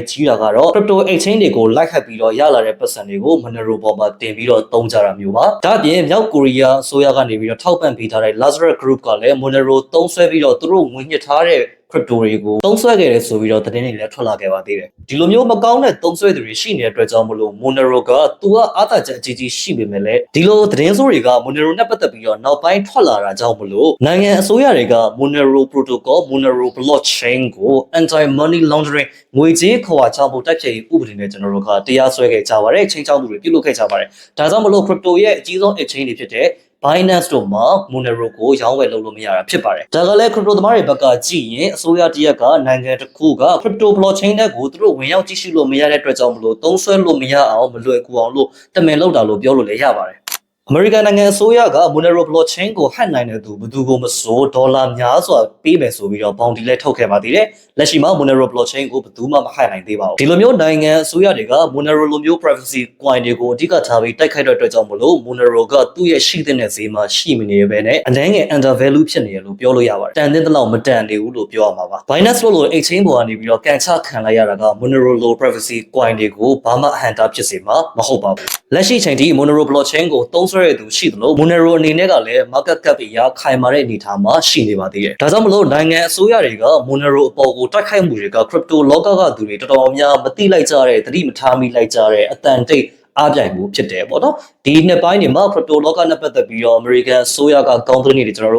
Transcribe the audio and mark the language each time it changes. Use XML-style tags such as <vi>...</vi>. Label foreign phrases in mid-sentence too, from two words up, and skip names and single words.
<my>ကြီးတာကတော့</my> <en>crypto exchange</en> <my>တွေကို like ဟပ်ပြီးတော့ရလာတဲ့ပတ်စံတွေကို Monero ပေါ်မှာတင်ပြီးတော့သုံးကြတာမျိုးပါဒါ့အပြင်မြောက်ကိုရီးယားအစိုးရကနေပြီးတော့ထောက်ပံ့ပေးထားတဲ့ Lazarus Group ကလည်း Monero သုံးစွဲပြီးတော့သူတို့ငွေညှစ်ထားတဲ့crypto တွေကိုသုံးစွဲခဲ့တယ်ဆိုပြီးတော့သတင်းတွေလည်းထွက်လာခဲ့ပါသေးတယ်ဒီလိုမျိုးမကောင်းတဲ့သုံးစွဲသူတွေရှိနေတဲ့အတွက်ကြောင့်မလို့ Monero ကသူကအားသာချက်အကြီးကြီးရှိပေမဲ့လည်းဒီလိုသတင်းဆိုးတွေက Monero နဲ့ပတ်သက်ပြီးတော့နောက်ပိုင်းထွက်လာတာကြောင့်မ လို့နိုင်ငံအစိုးရတွေက Monero protocol Monero blockchain ကို</my> <en>anti money laundering</en> <my>ငွေကြေးခဝါချမှုတိုက်ဖျက်ရေးဥပဒေနဲ့ကျွန်တော်တို့ကတရားစွဲခဲ့ကြပါတယ်ချိန်ချောက်မှုတွေပြုလုပ် ခဲ့ကြပါတယ်ဒါကြောင့်မလို့ crypto ရဲ့အကြီးဆုံး exchange တွေဖြစ်တဲ့ Binance တို့မှာ Monero ကိုရောင်းဝယ်လုပ်လို့မရတာဖြစ်ပါတယ်ဒါကလည်း crypto သမားတွေဘက်ကကြည့်ရင်အစိုးရတရက်ကနိုင်ငံတစ်ခုက</my> <en>crypto blockchain</en> <my>တွေကိုသူတို့ဝင်ရောက်ကြည့်ရှုလို့မရတဲ့အတွက်ကြောင့်မလို့သုံးစွဲလို့မရအောင်မလွယ်ကူအောင်လို့တမင်လုပ်တာလို့ပြောလို့လည်းရပါတယ်အမေရိကန်နိုင်ငံအစိုးရက Monero blockchain ကိုဟက်နိုင်တဲ့သူဘယ်သူကိုမဆိုဒေါ်လာများစွာပေးမယ်ဆိုပြီးတော့ bounty လဲထုတ်ခဲ့ပါသေးတယ်။ လက်ရှိမှာ Monero blockchain ကိုဘယ်သူမှမဟက်နိုင်သေးပါဘူး။ဒီလိုမျိုးနိုင်ငံအစိုးရတွေက Monero လိုမျိုး</my> <en>privacy coin</en> <my>တွေကိုအဓိကထားပြီးတိုက်ခိုက်တဲ့အတွက်ကြောင့်မလို့ Monero ကသူ့ရဲ့ရှိတဲ့ဈေးမှာရှိမနေပဲနဲ့အနည်းငယ်</my> <en>under value</en> <my>ဖြစ်နေရလို့ပြောလို့ရပါတယ်။တန်တဲ့လောက်မတန်နေဘူးလို့ပြောရမှာပါ။ Binance လို့ exchange ပေါ်ကနေပြီးတော့ကန်ချခံလိုက်ရတာက Monero လို</my> <en>privacy coin</en> <my>တွေကိုဘာမှအဟန့်တားဖြစ်စေမှာမဟုတ်ပါဘူး။လက်ရှိချိန်ထိ Monero blockchain ကိုသုံးစွဲရတဲ့သူရှိသလို Monero အနေနဲ့ကလည်း</my> <en>market cap</en> <my>အရာခိုင်မာတဲ့အနေအထားမှာရှိနေပါသေးတယ်။ဒါကြောင့်မလို့နိုင်ငံအစိုးရတွေက Monero အပေါ်ကိုတိုက်ခိုက်မှုတွေက crypto လောကကသူတွေတော်တော်များမသိလိုက်ကြတဲ့သတိမထားမိလိုက်ကြတဲ့အတန်တိတ်အားပြိုင်မှုဖြစ်တယ်ပေါ့နော်ဒီနှစ်ပိုင်းတွေမှာ crypto လောကနဲ့ပတ်သက်ပြီးတော့ American အစိုးရကကောင်းသွင်းနေတယ်ကျွန်တော်တို့</my>